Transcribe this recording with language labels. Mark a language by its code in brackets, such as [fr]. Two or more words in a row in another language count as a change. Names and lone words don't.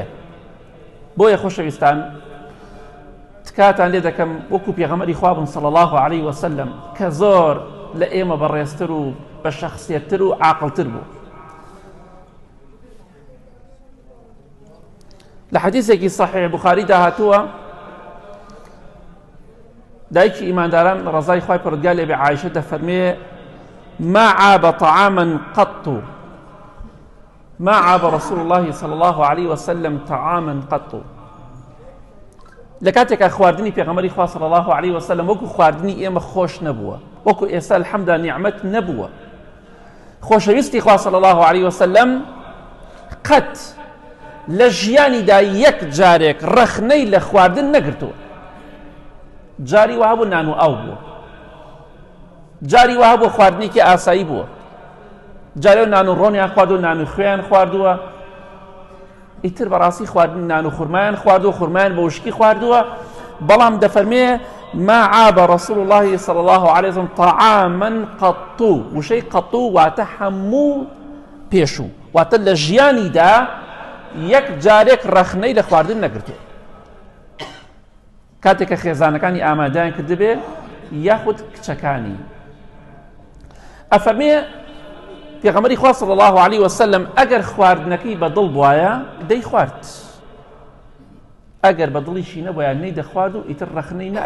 [ckb] بۆیە خۆشەویستان تکاتان لێ دەکەم وەکو پێغەمبەری خوا بوون [ar] صلی الله علیه وسلم [ckb] کە زۆر لە ئێمە بەڕێزتر و بە شەخسیەتتر و عاقڵتر بوو. لە حەدیثێکی صحیح بوخاری داهاتووە دایکی ئیمانداران ڕەزای خوای پەروەردگار لێ بێ عایشە دەفەرمێ [ar] ما عاب طعاما قط [ckb] ما عاب رسول الله صلى الله عليه وسلم طعاما قط. لە کاتێکە خواردنی پێغەمبەری خوا [ar] صلی الله عليه وسلم [ckb] وەکو خواردنی ئێمە خۆش نەبووە، وەکو ئێستا الحەمدا نیعمەت نەبووە. خۆشەویستی خوا [ar] صلی الله عليه وسلم [ckb] قەت لە ژیانیدا یەک جارێک ڕەخنەی لە خواردن نەگرتووە. جاری وها بوو نان و ئاو بووە، جاری وها بوو خواردنێکی ئاسایی بووە، جارێ نان و ڕۆنیان خواردووە، نان و خوێیان خواردووە، ئیتر بەڕاستی خواردن نان و خورمایان خواردووە، خورمایان بە وشکی خواردووە. بەڵام دەفەرمێ [ar] ما عاب رسول الله صلى الله عليه وسلم طعاما قط. [ckb] وشەی قط واتە هەموو پێشوو، واتە لە ژیانیدا یەک جارێک ڕەخنەی لە خواردن نەگرتووە. کاتێک کە خێزانەکانی ئامادەیان کردبێ یاخود کچەکانی. ئەفەرمێ پێغەمبەری خوا [ar] صلی الله علیه وسلم [ckb] ئەگەر خواردنەکەی بەدڵ بوایە دەی خوارد، ئەگەر بەدڵیشی نەبوایە نەی دەخوارد و ئیتر ڕەخنەی نە.